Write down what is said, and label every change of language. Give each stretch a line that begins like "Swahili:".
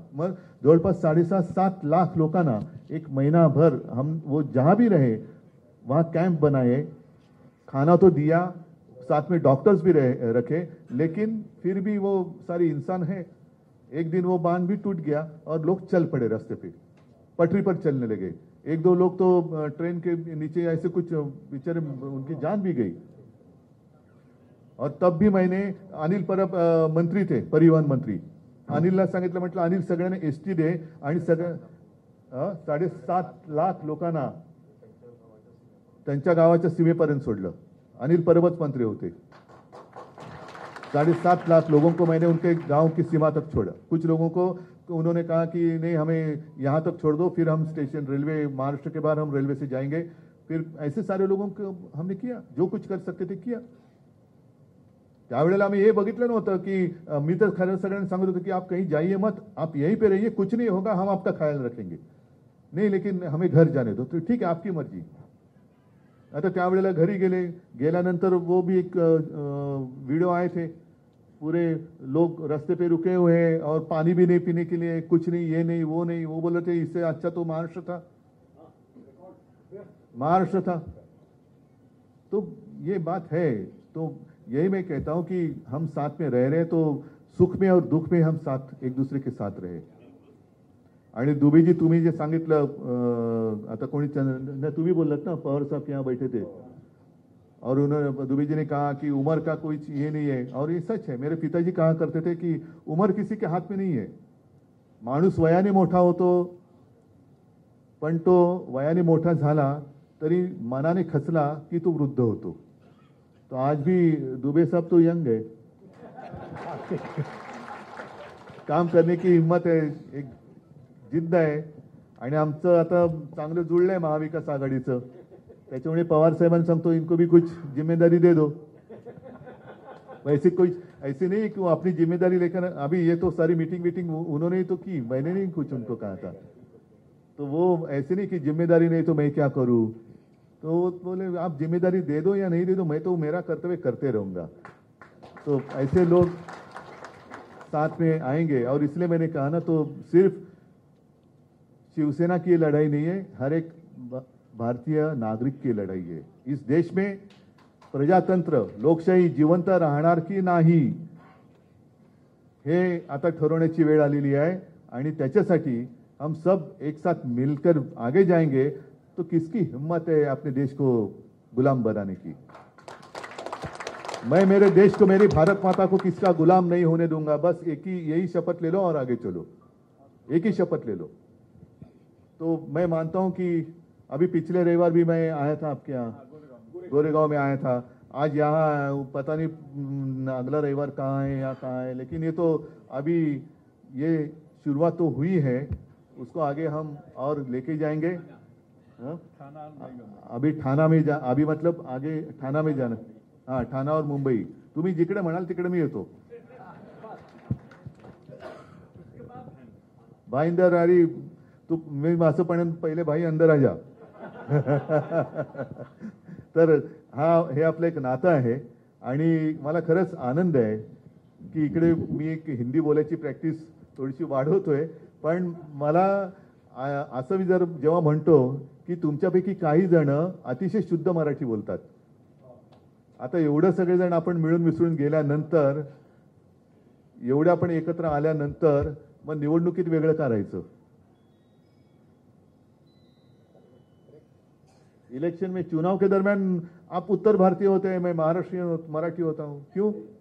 Marathi: मग जवळपास 7.5 लाख लोकांना
Hindi: एक महीनाभर हम वो जहां भी रहे वहां कैंप बनाए, खाना तो दिया, साथ में डॉक्टर्स भी रखे, लेकिन फिर भी वो सारी इंसान है। एक दिन वो बांध भी टूट गया और लोग चल पड़े रास्ते पे, पटरी पर चलने लगे। एक दो लोग तो ट्रेन के नीचे ऐसे कुछ बेचारे, उनकी जान भी गई। और तब भी मैंने, अनिल परब मंत्री थे,
Marathi: परिवहन मंत्री, अनिलला सांगितलं, म्हटलं अनिल सगळ्यांना एसटी दे आणि सगळं 7.5 लाख लोकांना त्यांच्या गावाच्या सीमेपर्यंत सोडलं। अनिल परबच मंत्री होते।
Hindi: 7.5 लाख लोगों को मैंने उनके गांव की सीमा तक छोड़ा। कुछ लोगों को उन्होंने कहा कि नहीं, हमें यहां तक छोड़ दो, फिर हम स्टेशन, रेलवे, महाराष्ट्र के बाहर हम रेलवे से जाएंगे। फिर ऐसे सारे लोगों को हमने किया, जो कुछ कर सकते थे किया।
Marathi: त्यावेळेला आम्ही हे बघितलं नव्हतं की मी तर खरं सगळ्यांना सांगत होतो की
Hindi: आप कहीं जाइए मत, आप यहीं पे रहिए, कुछ नहीं होगा, हम आपका ख्याल रखेंगे। नहीं, लेकिन हमें घर जाने दो। तो ठीक है, आपकी मर्जी।
Marathi: आता त्यावेळेला घरी गेल्यानंतर
Hindi: वो भी एक वीडियो आए थे, पूरे लोग रास्ते पे रुके हुए हैं और पानी भी नहीं पीने के लिए, कुछ नहीं, ये नहीं वो नहीं। वो बोले थे इससे अच्छा तो महाराष्ट्र था। तो ये बात है। तो यही मैं कहता हूं कि हम साथ में रह रहे, तो सुख में और दुख में हम साथ, एक दूसरे के साथ रहे।
Marathi: आणि दुबेजी, तुम्ही जे सांगितलं, आता कोणी तुम्ही बोललात ना,
Hindi: पवार साहब यहाँ बैठे थे और उन्होंने, दुबे जी ने कहा कि उम्र का कोई ये नहीं है, और ये सच है। मेरे पिताजी कहा करते थे कि उम्र किसी के हाथ में नहीं है।
Marathi: माणूस वयाने मोठा होतो, पण तो वयाने मोठा झाला तरी मनाने खचला की तो वृद्ध होतो।
Hindi: तो आज भी दुबे साहब तो यंग है, काम करने की हिम्मत है,
Marathi: एक जिद्द आहे। आणि आमचं आता चांगलं जुळलंय महाविकास आघाडीचं, त्याच्यामुळे पवार साहेबांना सांगतो,
Hindi: इनको भी कुछ जिम्मेदारी दे दो। वैसे कोई ऐसे नहीं कि वो अपनी जिम्मेदारी लेकर, अभी ये तो सारी मीटिंग उन्होंने ही तो की, मैंने नहीं कुछ उनको कहा था। तो वो ऐसे नहीं कि जिम्मेदारी नहीं तो मैं क्या करूं। तो वो बोले आप जिम्मेदारी दे दो या नहीं दे दो, मैं तो मेरा कर्तव्य करते रहूंगा। तो ऐसे लोग साथ में आएंगे। और इसलिए मैंने कहा ना, तो सिर्फ शिवसेना की लड़ाई नहीं है, हर एक भारतीय नागरिक की लड़ाई है। इस देश में प्रजातंत्र,
Marathi: लोकशाही जिवंत राहणार की नाही, हे आता ठरवण्याची वेळ आलेली आहे। आणि त्याच्यासाठी
Hindi: हम सब एक साथ मिलकर आगे जाएंगे, तो किसकी हिम्मत है अपने देश को गुलाम बनाने की। मैं मेरे देश को, मेरी भारत माता को किसका गुलाम नहीं होने दूंगा। बस यही शपथ ले लो और आगे चलो, एक ही शपथ ले लो। तो मैं मानता हूं कि अभी पिछले रविवार भी मैं आया था आपके यहाँ, गोरेगांव में आया था। आज यहाँ पता नहीं अगला रविवार कहाँ है या कहाँ है, लेकिन ये तो अभी ये शुरुआत तो हुई है, उसको आगे हम और लेके जाएंगे। हाँ? अभी ठाणा में जा, अभी मतलब आगे ठाणा में जाना. हाँ, ठाणा और मुंबई.
Marathi: तुम्ही जिकडे म्हणाल तिकडे मी येतो.
Hindi: भाई अंदर अरे
Marathi: तू मी असं पण पहिले
Hindi: भाई अंदर आ जा.
Marathi: तर हे आपलं एक नातं आहे आणि मला खरंच आनंद आहे की इकडे मी एक हिंदी बोलायची प्रॅक्टिस थोडीशी वाढवतोय. पण मला असं मी जर जेव्हा म्हणतो की तुमच्यापैकी काही जण अतिशय शुद्ध मराठी बोलतात. आता एवढं सगळेजण आपण मिळून मिसळून गेल्यानंतर, एवढ्या आपण एकत्र आल्यानंतर मग निवडणुकीत वेगळं करायचं.
Hindi: इलेक्शन में चुनाव के दरमियान आप उत्तर भारतीय होते हैं, मैं महाराष्ट्रीयन मराठी होता हूं, क्यों?